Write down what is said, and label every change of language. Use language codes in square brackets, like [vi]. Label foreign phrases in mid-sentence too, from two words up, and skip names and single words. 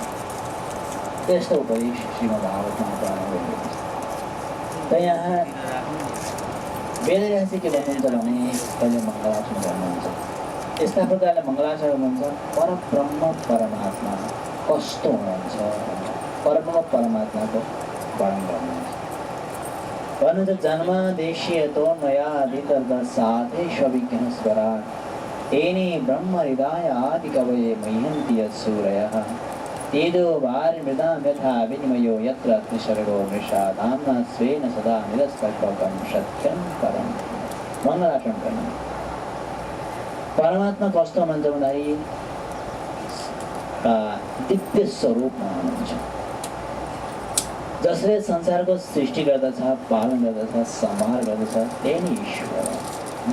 [ne] त्यस्तो उपदेश श्रीमद् भागवतमा त यहाँ वेदव्यासले के भन्नुहुन्छ भने पहिले मङ्गलाचरण गर्नुहुन्छ। यस्ता प्रकारले मङ्गलाचरण गर्नुहुन्छ परब्रह्म परमात्मा कस्तो हुनुहुन्छ, परब्रह्म परमात्माको वर्णन गर्नुहुन्छ। [sa] भन्नुहुन्छ जन्मदेशीय तो नयाधिकर्द साधे सविज्ञ स्वराट तेने ब्रह्म हृदय आदि कवये मह्यन्ति यत्सूरयः तेजो वारिमृदां यथा विनिमयो यत्र त्रिसर्गो मृषा धाम्ना स्वेन सदा निरस्तकं सत्यं परं। [ne] मङ्गलाचरण गर्नु। परमात्मा कस्तो हुनुहुन्छ भन्दाखेरि दिव्य स्वरूपमा हुनुहुन्छ। जसले संसारको सृष्टि गर्दछ, पालन गर्दछ, संहार गर्दछ, त्यही नै ईश्वर हो।